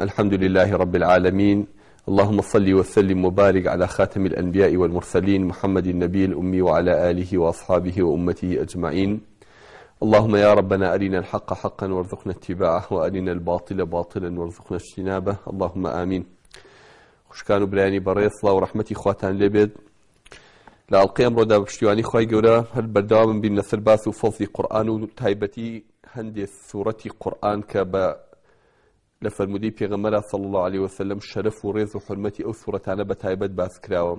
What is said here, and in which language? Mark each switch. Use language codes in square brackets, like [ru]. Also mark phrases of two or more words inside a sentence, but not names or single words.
[ar] الحمد لله رب العالمين، اللهم صل وسلم وبارك على خاتم الأنبياء والمرسلين محمد النبي الأمي وعلى آله وأصحابه وأمته أجمعين. اللهم يا ربنا أرنا الحق حقا وارزقنا اتباعه وأرنا الباطل باطلا وارزقنا اجتنابه، اللهم آمين. [ckb] خوشکان و برایانی بەڕێز سڵاو و ڕەحمەتی خواتان لێبێت. لە ئەڵقەی ئەمڕۆدا بە پشتیوانی خوای گەورە هەر بەردەوام بین لەسەر باس و فەزڵی قورئان و تایبەتی هەندێک سوورەتی قورئان کە بە لە فەرمودەی پێغەمبەر [ar] صلی الله علیه وسلم [ckb] شەرەف و ڕێز و حورمەتی ئەو سوورەتانە بە تایبەت باس کراوە.